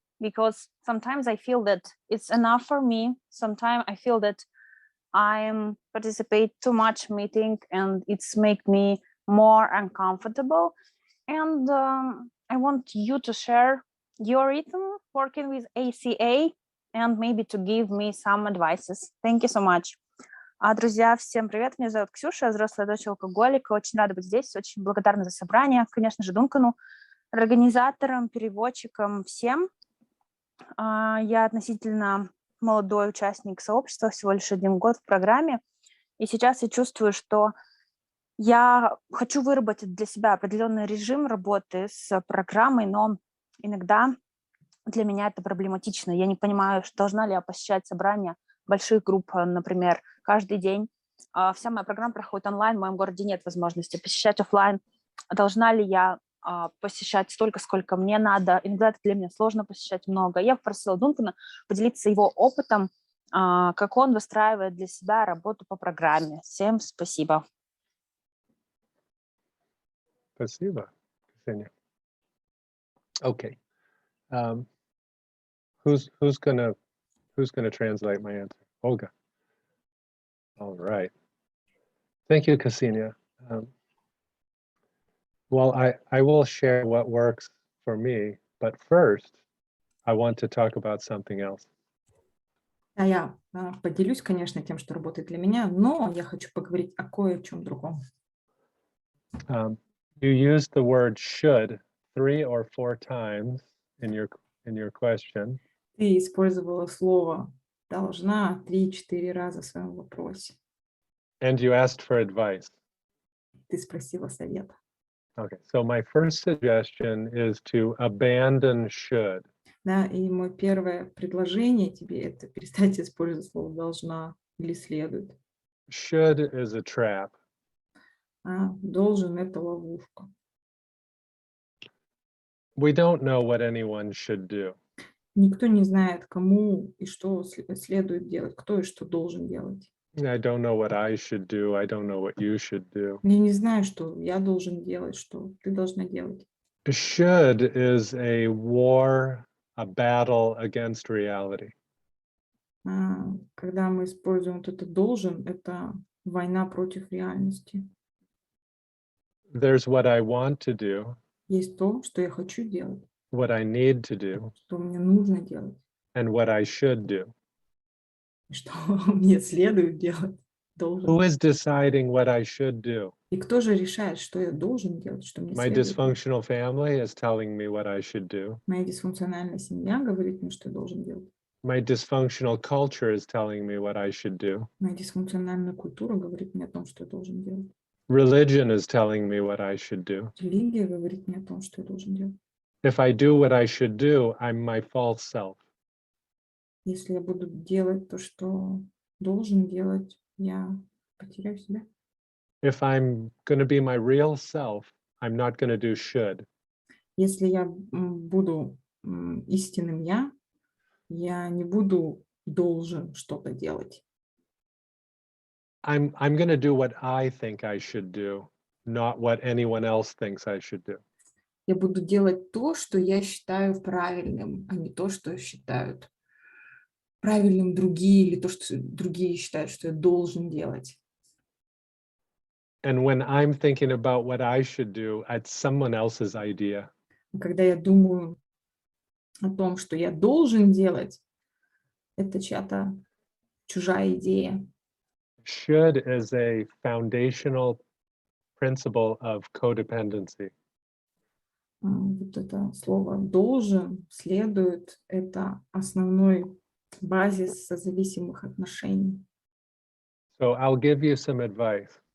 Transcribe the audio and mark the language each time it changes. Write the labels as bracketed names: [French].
[English] Because sometimes I feel that it's enough for me. Sometimes I feel that I participate too much meeting and it's make me more uncomfortable. And I want you to share your rhythm working with ACA and maybe to give me some advices. Thank you so much. [Russian] Друзья, всем привет, меня зовут Ксюша, я взрослая дочь алкоголика, очень рада быть здесь, очень благодарна за собрание, конечно же, Дункану, организаторам, переводчикам, всем. Я относительно молодой участник сообщества, всего лишь 1 год в программе, и сейчас я чувствую, что я хочу выработать для себя определенный режим работы с программой, но иногда для меня это проблематично. Я не понимаю, должна ли я посещать собрания больших групп, например, каждый день. Вся моя программа проходит онлайн, в моем городе нет возможности посещать офлайн. Должна ли я посещать столько, сколько мне надо? Иногда это для меня сложно посещать много. Я попросила Дункана поделиться его опытом, как он выстраивает для себя работу по программе. Всем спасибо. Спасибо, Ksenia. [English] Okay. Who's gonna translate my answer? Olga. All right. Thank you, Ksenia. Well, I will share what works for me, but first, I want to talk about something else. [Russian] Я поделюсь, конечно, тем, что работает для меня, но я хочу поговорить о кое-чем другом. [English] You used the word should 3 or 4 times in your question. [Russian] Ты использовала слово «должна» 3-4 раза в своем вопросе. [English] And you asked for advice. [Russian] Ты спросила совета. [English] Okay, so my first suggestion is to abandon should. [Russian] Да, и мое первое предложение тебе это перестать использовать слово должна или следует. [English] Should is a trap. [Russian] Должен это ловушка. [English] We don't know what anyone should do. [Russian] Никто не знает, кому и что следует делать, кто и что должен делать. [English] I don't know what I should do. I don't know what you should do. [Russian] Я не знаю, что я должен делать, что ты должна делать. [English] Should is a war, a battle against reality. [Russian] Когда мы используем вот это должен, это война против реальности. [English] There's what I want to do, [Russian] Есть то, что я хочу делать, [English] what I need to do, [Russian] что мне нужно делать, [English] and what I should do. [Russian] и что мне следует делать, должен. [English] Who is deciding what I should do? [Russian] И кто же решает, что я должен делать, что мне [English] My [Russian] следует делать? [English] dysfunctional family is telling me what I should do. [Russian] Моя дисфункциональная семья говорит мне, что я должен делать. [English] My dysfunctional culture is telling me what I should do. [Russian] Моя дисфункциональная культура говорит мне о том, что я должен делать. [English] Religion is telling me what I should do. [Russian] Религия говорит мне о том, что я должен делать. [English] If I do what I should do, I'm my false self. [Russian] Если я буду делать то, что должен делать, я потеряю себя. [English] If I'm going to be my real self, I'm not going to do should. [Russian] Если я буду истинным я не буду должен что-то делать. [English] I'm going to do what I think I should do, not what anyone else thinks I should do. [Russian] Я буду делать то, что я считаю правильным, а не то, что считают правильным другие, или то, что другие считают, что я должен делать. [English] And when I'm thinking about what I should do, it's someone else's idea. [Russian] Когда я думаю о том, что я должен делать, это чья-то чужая идея. [English] Should is a foundational principle of codependency. [Russian] Вот это слово «должен», «следует» — это основной базис созависимых отношений. [English] So I'll give you some advice.